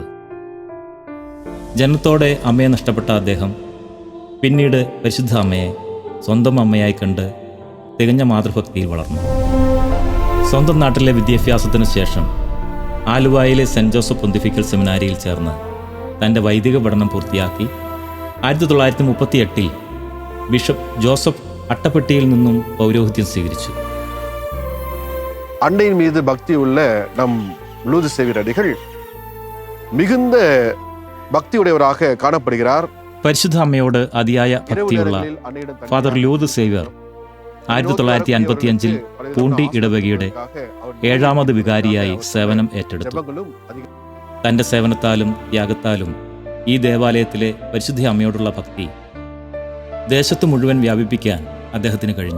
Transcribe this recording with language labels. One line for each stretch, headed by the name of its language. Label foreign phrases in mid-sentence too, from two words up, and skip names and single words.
Malayalam: ജനനത്തോടെ അമ്മയെ നഷ്ടപ്പെട്ട അദ്ദേഹം പിന്നീട് പരിശുദ്ധ അമ്മയെ സ്വന്തം അമ്മയായി കണ്ട് തികഞ്ഞ മാതൃഭക്തിയിൽ വളർന്നു. സ്വന്തം നാട്ടിലെ വിദ്യാഭ്യാസത്തിന് ശേഷം ആലുവായിലെ സെൻറ് ജോസഫ് പൊന്തിഫിക്കൽ സെമിനാരിയിൽ ചേർന്ന് തൻ്റെ വൈദിക പഠനം പൂർത്തിയാക്കി 1938 ബിഷപ്പ് ജോസഫ് അട്ടപ്പെട്ടിയിൽ നിന്നും പൗരോഹിത്യം സ്വീകരിച്ചു.
Tamil: அன்னையின் மீது பக்தி உள்ள நம் லூர்து சேவியர் அடிகள் மிகுந்த பக்தியுடையவராக காணப்படுகிறார்.
Malayalam: പരിശുദ്ധ അമ്മയോട് അതിയായ ഭക്തിയുള്ള ഫാദർ ലൂർദ് സേവ്യർ 1955 പൂണ്ടി ഇടവകയുടെ 7ാമത് വികാരിയായി സേവനം ഏറ്റെടുത്തു. തൻ്റെ സേവനത്താലും ത്യാഗത്താലും ഈ ദേവാലയത്തിലെ പരിശുദ്ധ അമ്മയോടുള്ള ഭക്തി ദേശത്ത് മുഴുവൻ വ്യാപിപ്പിക്കാൻ അദ്ദേഹത്തിന് കഴിഞ്ഞു.